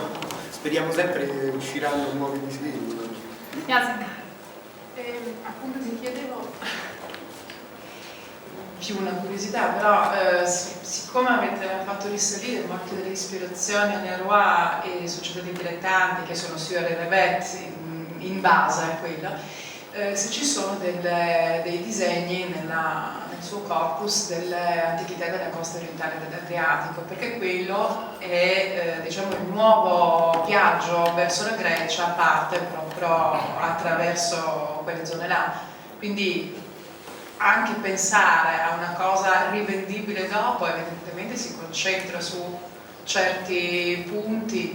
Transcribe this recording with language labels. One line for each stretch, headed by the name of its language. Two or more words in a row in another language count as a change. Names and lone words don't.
Italian: Speriamo sempre che usciranno nuovi disegni. Appunto ti chiedevo più una curiosità, però siccome avete fatto risalire molte delle ispirazioni a Leroy e Società dei Dilettanti, che sono sur et revêt in base a quello, se ci sono dei disegni nel suo corpus delle antichità della costa orientale dell'Adriatico, perché quello è diciamo il nuovo viaggio verso la Grecia, parte proprio attraverso quelle zone là, quindi anche pensare a una cosa rivendibile dopo evidentemente si concentra su certi punti.